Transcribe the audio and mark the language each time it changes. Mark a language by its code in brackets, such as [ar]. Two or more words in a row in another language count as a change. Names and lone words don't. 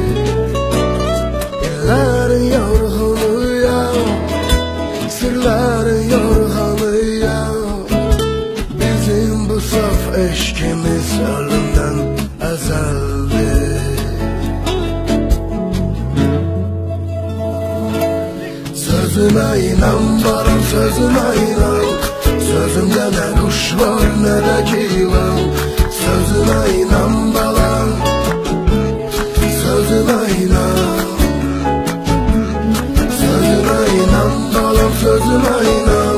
[az] İllərin yorğunuyam, sirlərin yorğanıyam. Bizim bu saf eşkimiz ölümdən əzəldir. [tr] Sözüme inan balam, sözüme inan. Sözümde ne kuş var ne de yılan. Sözüme inan balam, sözüme inan. Sözüme inan balam, sözüme inan.